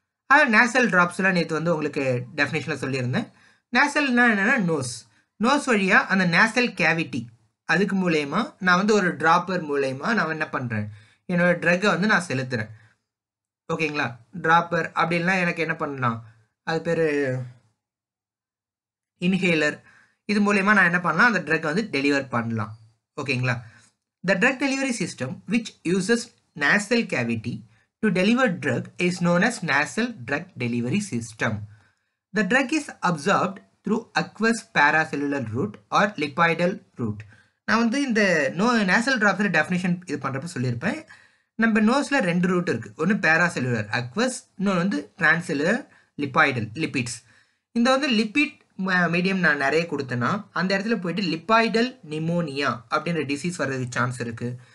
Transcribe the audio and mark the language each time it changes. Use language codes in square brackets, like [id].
[ta] அதாவது நேசல் ட்ராப்ஸ்லாம் நேற்று வந்து உங்களுக்கு டெஃபினேஷனில் சொல்லியிருந்தேன். நேசல்னா என்னென்னா நோஸ் வழியாக அந்த நேசல் கேவிட்டி அதுக்கு மூலயமா நான் வந்து ஒரு ட்ராப்பர் மூலயமா நான் என்ன பண்ணுறேன், என்னோடய ட்ரக்கை வந்து நான் செலுத்துகிறேன். ஓகேங்களா, ட்ராப்பர் அப்படின்லாம் எனக்கு என்ன பண்ணலாம், அது பேர் இன்ஹேலர். இது மூலயமா நான் என்ன பண்ணலாம், அந்த ட்ரக்கை வந்து டெலிவர் பண்ணலாம். ஓகேங்களா. [en] The drug delivery system which uses nasal cavity to deliver drug is known as nasal drug delivery system. The drug is absorbed through aqueous paracellular route or lipidal route. [ta] நான் வந்து இந்த நேசல் ட்ராப்ஸில் டெஃபினேஷன் இது பண்ணுறப்ப சொல்லியிருப்பேன். நம்ம நோஸில் 2 root இருக்குது. ஒன்று பேராசெல்லுலர் aqueous, இன்னொன்று வந்து டிரான்செல்லுலர் லிப்பாய்டல் லிபிட்ஸ். இந்த வந்து லிபிட் மீடியம் நான் நிறைய கொடுத்தேன்னா அந்த இடத்துல போயிட்டு லிப்பாய்டல் நிமோனியா அப்படின்ற டிசீஸ் வர்றதுக்கு சான்ஸ் இருக்குது.